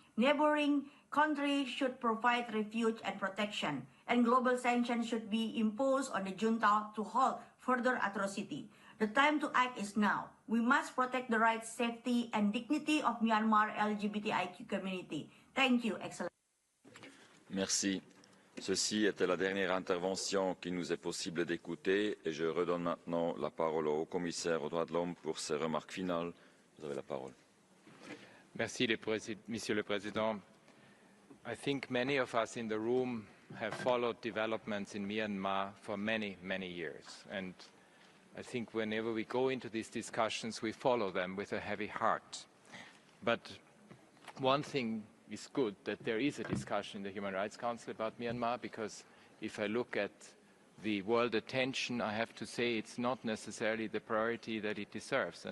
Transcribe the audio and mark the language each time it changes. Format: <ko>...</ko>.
<en>Neighboring countries should provide refuge and protection, and global sanctions should be imposed on the junta to halt further atrocity. The time to act is now. We must protect the rights, safety, and dignity of Myanmar LGBTIQ community. Thank you, Excellency.</en> <fr>Merci. Ceci était la dernière intervention qu'il nous est possible d'écouter et je redonne maintenant la parole au haut-commissaire aux droits de l'homme pour ses remarques finales. Vous avez la parole. Merci, Monsieur le Président.</fr> <en>I think many of us in the room have followed developments in Myanmar for many, many years. And I think whenever we go into these discussions, we follow them with a heavy heart. But one thing is good, that there is a discussion in the Human Rights Council about Myanmar, because if I look at the world attention, I have to say it's not necessarily the priority that it deserves.</en>